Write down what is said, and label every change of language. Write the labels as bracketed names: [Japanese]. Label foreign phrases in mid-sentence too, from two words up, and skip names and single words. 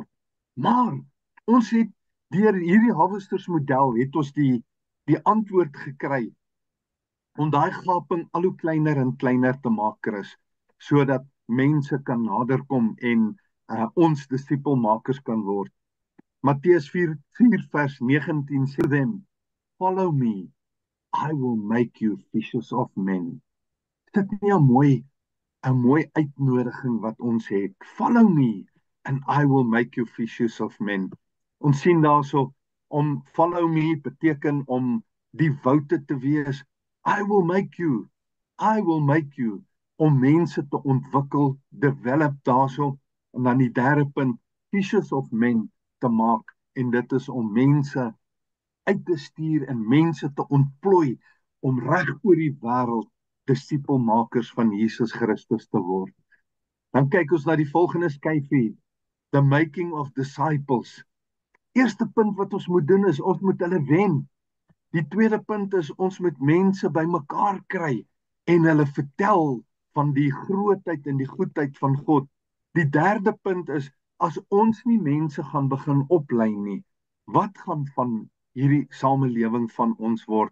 [Afrikaans] Maar ons het deur hierdie Harvesters model het ons die antwoord gekry. om daai gaping al hoe kleiner en kleiner te maak, Chris, sodat mense kan naderkom en ons disipelmakers kan word. Matteus 4 vers 19 sê [English] them, follow me, I will make you fishers of men. [Afrikaans] Is dit nie 'n mooi uitnodiging wat ons het? [English] Follow me and I will make you fishers of men. [Afrikaans] Ons sien daarso om [English] follow me [Afrikaans] beteken om devoted te wees. [English] I will make you [Afrikaans] om mense te ontwikkel, develop daarso. En dan die derde punt, [English] fishers of men [Afrikaans] te maak, en dit is om mense uit te stuur en mense te ontplooi om reg oor die wêreld disipelmakers van Jesus Christus te word. Dan kyk ons na die volgende skyfie, [English] the making of disciples. [Afrikaans] Eerste punt wat ons moet doen is, ons moet hulle wen. Die tweede punt is, ons moet mense bymekaar kry en hulle vertel van die grootheid en die goedheid van God. Die derde punt is, as ons nie mense gaan begin oplei nie, wat gaan van hierdie samelewing van ons word?